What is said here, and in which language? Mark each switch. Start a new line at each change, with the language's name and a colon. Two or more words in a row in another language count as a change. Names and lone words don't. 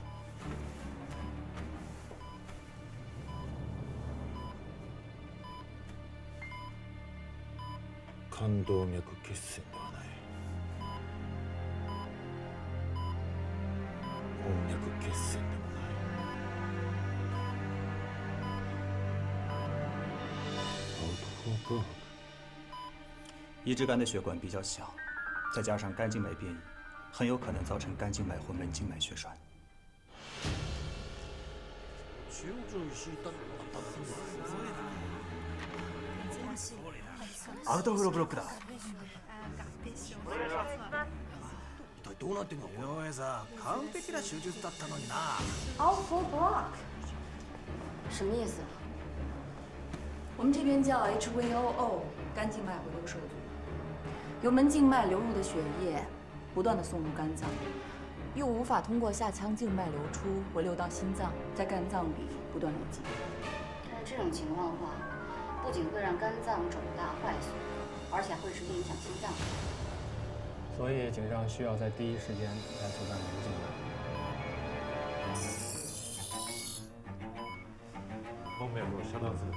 Japanese: 冠動脈血栓ではない。門脈血栓でもない。
English: Out of blood。
Chinese: 移植肝的血管比较小，再加上肝静脉变异，很有可能造成肝静脉或门静脉血栓。
Japanese: アウトフローブロックだ。一体どうなってんの？井上さん、完璧な手術だったのにな。
English: Outflow block，
Chinese: 什么意思？我们这边叫 HVOO， 肝静脉回流受阻，由门静脉流入的血液不断的送入肝脏，又无法通过下腔静脉流出回流到心脏，在肝脏里不断累积。这种情况的话，不仅会让肝脏肿大坏损，而且还会直接影响心脏。所以井上需要在第一时间来阻断门静脉。
Japanese: 門脈を遮断する。